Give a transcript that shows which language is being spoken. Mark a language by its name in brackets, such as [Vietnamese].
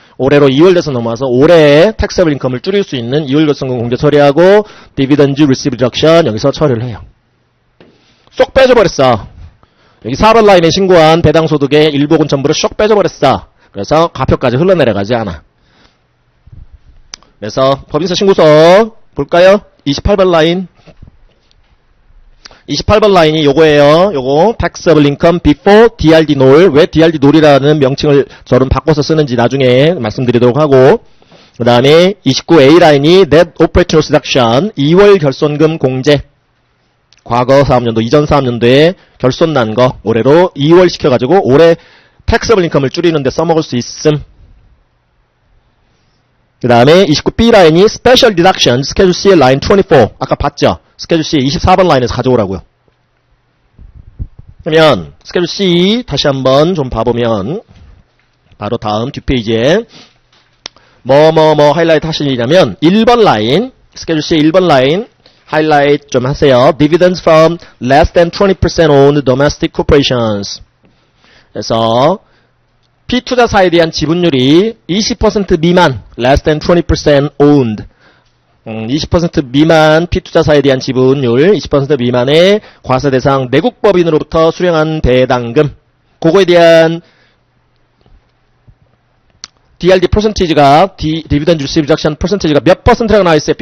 [Korean] 올해로 2월 돼서 넘어와서 올해 taxable income을 줄일 수 있는 2월 결손금 공제 처리하고 dividend receive deduction 여기서 처리를 해요. 쏙 빼줘버렸어. 여기 4번 라인에 신고한 배당 소득의 일부 혹은 전부를 쏙 빼줘버렸어. 그래서 과표까지 흘러내려가지 않아. 그래서 법인세 신고서 볼까요? 28번 라인. 28번 라인이 요거예요. 요거 [English] taxable income before DRD NOL. [Korean] 왜 DRD NOL이라는 명칭을 저는 바꿔서 쓰는지 나중에 말씀드리도록 하고, 그 다음에 29A 라인이 net operating loss deduction 2월 결손금 공제. 과거 사업연도, 이전 사업연도에 결손 난 거 올해로 2월 시켜가지고 올해 taxable income을 줄이는데 써먹을 수 있음. 그 다음에 29B 라인이 special deduction 스케줄 C의 라인 24. 아까 봤죠? 스케줄 C 24번 라인에서 가져오라고요. 그러면 스케줄 C 다시 한번 좀 봐보면 바로 다음 뒷페이지에 하이라이트 하시려면 1번 라인 스케줄 C 1번 라인 하이라이트 좀 하세요. [English] Dividends from less than 20% owned domestic corporations. [Korean] 그래서 피투자사에 대한 지분율이 20% 미만 [English] less than 20% owned [Korean] 20% 미만 피투자사에 대한 지분율 20% 미만의 과세 대상 내국법인으로부터 수령한 배당금 그거에 대한 DRD 퍼센티지가 디비던드 리시브 디덕션 퍼센티지가 몇 퍼센트라고 나와있어요?